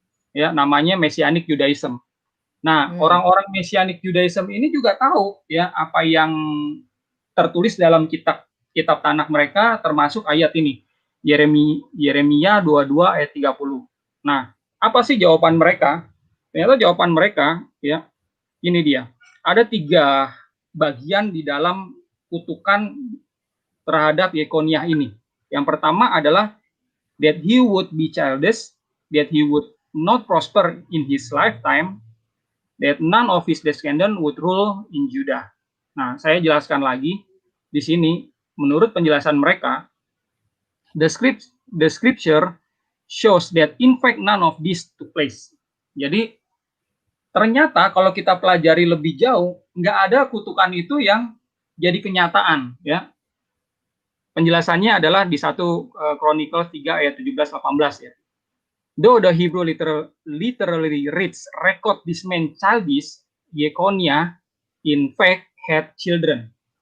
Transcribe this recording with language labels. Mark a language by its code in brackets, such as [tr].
[id] Ya, namanya Messianic Judaism. Nah, orang-orang Messianic Judaism ini juga tahu ya apa yang tertulis dalam kitab Tanakh mereka, termasuk ayat ini. Yeremia 22 ayat 30. Nah, apa sih jawaban mereka? Ternyata jawaban mereka ya ini dia. Ada 3 bagian di dalam kutukan terhadap Yekoniah ini. Yang pertama adalah [en] that he would be childish, that he would not prosper in his lifetime, that none of his descendants would rule in Judah. [id] Nah, saya jelaskan lagi di sini. Menurut penjelasan mereka, [en] the scripture shows that in fact none of this took place. [id] Jadi ternyata kalau kita pelajari lebih jauh, nggak ada kutukan itu yang jadi kenyataan, ya. Penjelasannya adalah di 1 Chronicles 3 ayat 17-18 ya. [en] Though the Hebrew literally reads record this man childish, Yekonia in fact had children.